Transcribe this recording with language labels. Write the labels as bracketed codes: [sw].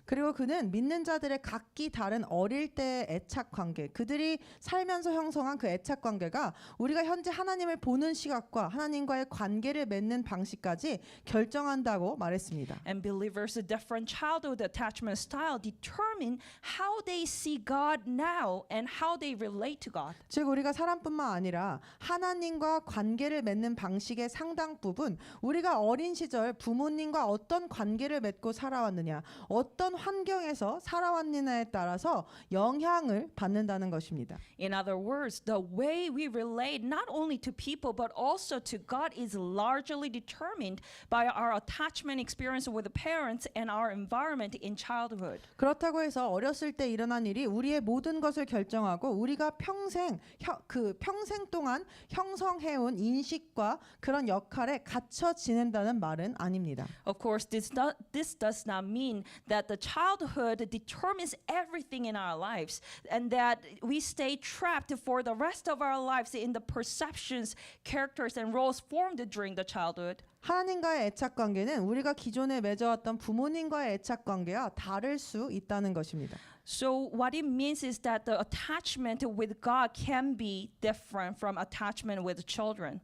[ko] 그리고 그는 믿는 자들의 각기 다른 어릴 때의 애착 관계, 그들이 살면서 형성한 그 애착 관계가 우리가 현재 하나님을 보는 시각과 하나님과의 관계를 맺는 방식까지 결정한다고 말했습니다. [en] And believers' different childhood attachment style determine how they see God now and how they relate to God. [ko] 즉 우리가 사람뿐만 아니라 하나님과 관계를 맺는 방식의 상당 부분, 우리가 어린 시절 부모님과 어떤 관계를 맺고 살아왔느냐, 어떤 환경에서 살아왔느냐에 따라서 영향을 받는다는 것입니다. [en] In other words, the way we relate not only to people but also to God is largely determined by our attachment experience with the parents and our environment in childhood. [ko] 그렇다고 해서 어렸을 때 일어난 일이 우리의 모든 것을 결정하고 우리가 평생 동안 형성해온 인식과 그런 역할에 갇혀 지낸다는 말은 아닙니다. [en] Of course, this does not mean that the childhood determines everything in our lives and that we stay trapped for the rest of our lives in the perceptions, characters, and roles formed during the childhood. [ko] 하나님과의 애착 관계는 우리가 기존에 맺어왔던 부모님과의 애착 관계와 다를 수 있다는 것입니다. [en] So what it means is that the attachment with God can be different from attachment with children.